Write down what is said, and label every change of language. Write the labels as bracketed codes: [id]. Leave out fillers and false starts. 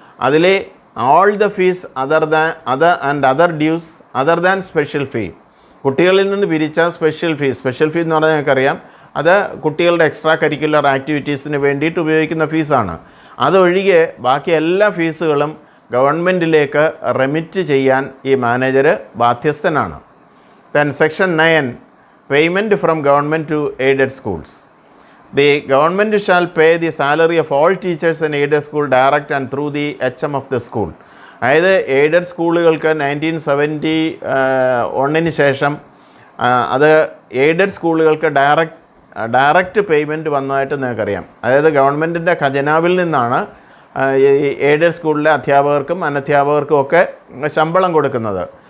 [ml] അതിൽ [en] all the fees other dues other than special fee, [ml] കുട്ടികളിൽ നിന്ന് പിരിച്ച സ്പെഷ്യൽ ഫീ എന്ന് പറഞ്ഞാൽ ഞങ്ങൾക്കറിയാം അത് കുട്ടികളുടെ എക്സ്ട്രാ കരിക്കുലർ ആക്ടിവിറ്റീസിന് വേണ്ടിയിട്ട് ഉപയോഗിക്കുന്ന ഫീസാണ്. അതൊഴികെ ബാക്കി എല്ലാ ഫീസുകളും ഗവൺമെൻറ്റിലേക്ക് റെമിറ്റ് ചെയ്യാൻ ഈ manager ബാധ്യസ്ഥനാണ്. [en] Then section 9, payment from government to aided schools. The government shall pay the salary of all teachers in aided school direct and through the HM of the school. [ml] അതായത് aided സ്കൂളുകൾക്ക് 1971 ശേഷം അത് aided സ്കൂളുകൾക്ക് direct direct payment വന്നതായിട്ട് നിങ്ങൾക്കറിയാം. അതായത് ഗവൺമെൻറ്റിൻ്റെ ഖജനാവിൽ നിന്നാണ് ഈ എയ്ഡഡ് സ്കൂളിലെ അധ്യാപകർക്കും അനധ്യാപകർക്കും ഒക്കെ ശമ്പളം കൊടുക്കുന്നത്.